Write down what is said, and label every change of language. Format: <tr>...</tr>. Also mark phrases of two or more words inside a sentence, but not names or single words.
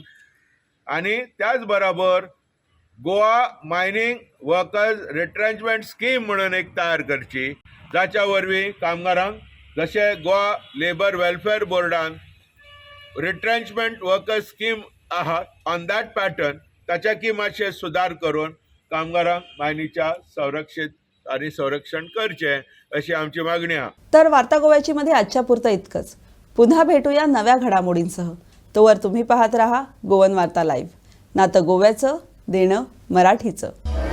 <kok>आनी त्याच बरोबर गोवा मायनींग वर्कर्स रिट्रेंचमेंट स्कीम म्हणून एक तयार करची जाच्या वरवीं कामगारांक जशे गोवा लेबर वेलफेअर बोर्डान रिट्रेंचमेंट वर्कर्स स्कीम आहा</kok> <en>on that pattern</en> <kok>ताच्याकी मातशे सुदार करून कामगारांक मायनीच्या संरक्षण करचे अशी आमची मागणी आहा.</kok> <mr>तर वार्ता गोव्याची मध्ये आजच्या पुरतं इतकंच. पुन्हा भेटूया नव्या घडामोडींसह. तोवर तुम्ही पाहत राहा गोवन वार्ता लाईव्ह. नातं गोव्याचं देणं मराठीचं.</mr>